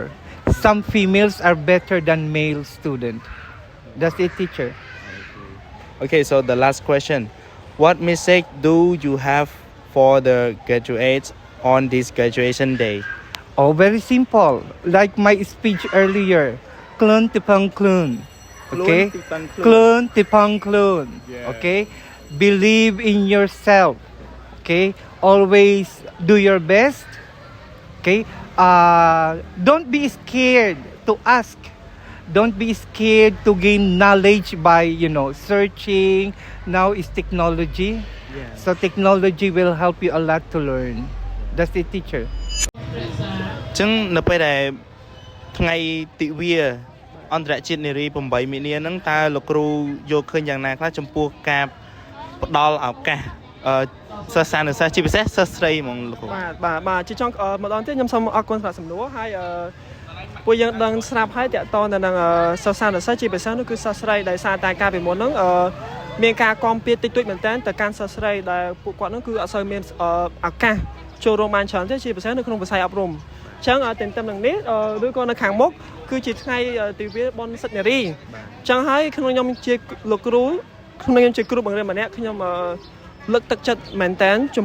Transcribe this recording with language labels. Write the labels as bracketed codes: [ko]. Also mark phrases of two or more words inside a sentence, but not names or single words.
[en] Some females are better than male student. That's it, teacher. Okay, so the last question. What message do you have for the graduates on this graduation day? Oh, very simple. Like my speech earlier. [km] ខ្លួនទីពឹងខ្លួន. Okay? ខ្លួនទីពឹងខ្លួន. [en] Okay? Believe in yourself. Okay? Always do your best. Okay? Don't be scared to ask. Don't be scared to gain knowledge by, searching. Now is technology. So technology will help you a lot to learn. That's the teacher. [km] ចឹងនៅពេលដែលថ្ងៃទិវាអន្តរជាតិនារី8មីនាហ្នឹងតើលោកគ្រូយកឃើញយ៉ាងណាខ្លះចំពោះការផ្ដល់ឱកាសសិស្សានុសិស្សជាពិសេសសិស្សស្រីហ្មងលោកគ្រូ បាទជាចុងម្ដងទៀតខ្ញុំសូមអរគុណសម្រាប់សំណួរហើយពួកយើងដឹងស្រាប់ហើយតកតទៅនឹងសិស្សានុសិស្សជាពិសេសនោះគឺសិស្សស្រីដែលសារតែការពីមុនហ្នឹងមានការគាំពៀតិចតួចមែនតើទៅកាន់សិស្សស្រីដែលពួកគាត់ហ្នឹងគឺអត់សូវមានឱកាសចូលរួមបានច្រើនទេជាពិសេសនៅក្នុងវិស័យអប់រំចឹងទន្ទឹមនឹងនេះឬក៏នៅខាងមុខគឺជាថ្ងៃទិវាបុណ្យសិទ្ធិនារីចឹងហើយក្នុងខ្ញុំជាលោកគ្រូក្នុងខ្ញុំជាគ្រូបង្រៀនម្នាក់ខ្ញុំលើកទឹកចិត្តមែនតែនចំ